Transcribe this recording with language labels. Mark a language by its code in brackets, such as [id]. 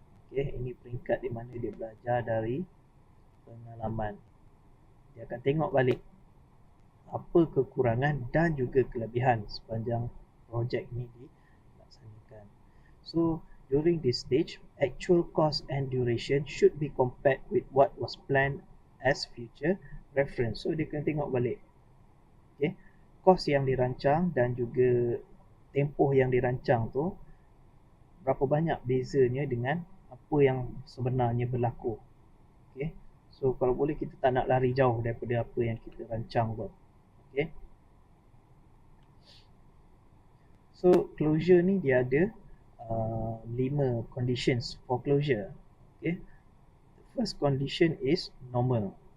[ms] Okay, ini peringkat di mana dia belajar dari pengalaman. Dia akan tengok balik apa kekurangan dan juga kelebihan sepanjang projek ini dilaksanakan. [en] So, during this stage, actual cost and duration should be compared with what was planned as future reference. So, [ms] dia kena tengok balik. Okay. Kos yang dirancang dan juga tempoh yang dirancang tu berapa banyak bezanya dengan apa yang sebenarnya berlaku. Okay. So, kalau boleh kita tak nak lari jauh daripada apa yang kita rancang buat. Okay. [en] So, closure [ms] ni dia ada [en] 5 conditions for closure. Okay. The first condition is normal.